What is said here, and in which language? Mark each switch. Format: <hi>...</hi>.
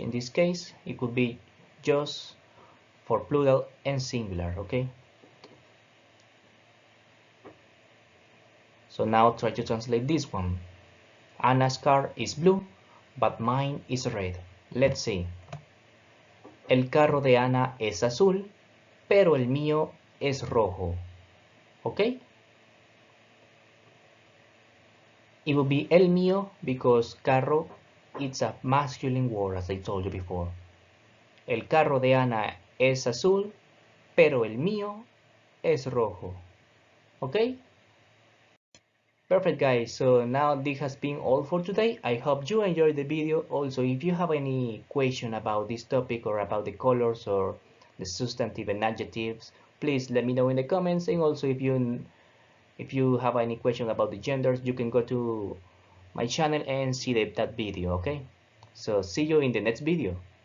<en>In this case, it could be just for plural and singular, okay? So now try to translate this one. Anna's car is blue, but mine is red. Let's see.</en> <es>El carro de Ana es azul, pero el mío es rojo.</es> <en>Okay? It will be</en> <es>el mío</es> <en>because carro it's a masculine word, as I told you before.</en> <es>El carro de Ana es azul, pero el mío es rojo.</es> <en>Okay? Perfect guys, so now this has been all for today. I hope you enjoyed the video. Also, if you have any question about this topic or about the colors or the substantive and adjectives, please let me know in the comments. And also if you have any question about the genders, you can go to my channel and see that video, okay? So see you in the next video.</en>